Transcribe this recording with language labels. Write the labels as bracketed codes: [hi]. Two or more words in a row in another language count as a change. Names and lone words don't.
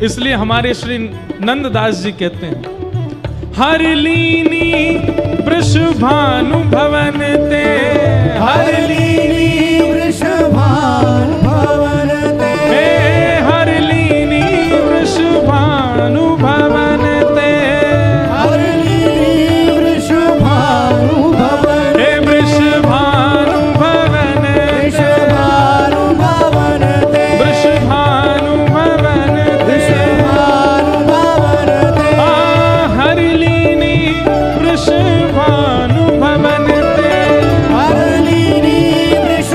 [hi] इसलिए हमारे श्री नंददास जी कहते हैं, [bra] हर लीनी वृषभानु भवन ते, हर लीनी वृषभानु भवन ते, हर लीनी वृषभानु भवन ते, हर लीनी वृषभानु भवन, हे वृषभानु भवन, वृषभानु भवन ते, वृषभानु भवन ते, वृषभानु भवन ते, हर लीनी वृषभानु भवन ते, हर लीनी